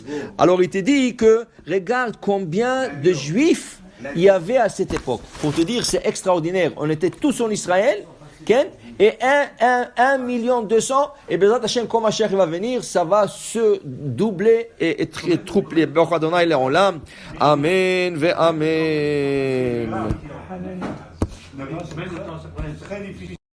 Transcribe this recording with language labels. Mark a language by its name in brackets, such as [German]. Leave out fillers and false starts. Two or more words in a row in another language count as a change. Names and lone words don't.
[French] Alors il te dit que, regarde combien de juifs il y avait à cette époque. Pour te dire, c'est extraordinaire. On était tous en Israël, Ken, et 1 million 200, et [Hebrew] בעזרת השם, [French] quand Mashiach va venir, ça va se doubler et troupler. [Hebrew] ברוך אדוני לעולם. אמן, ואמן. [French] Très difficile.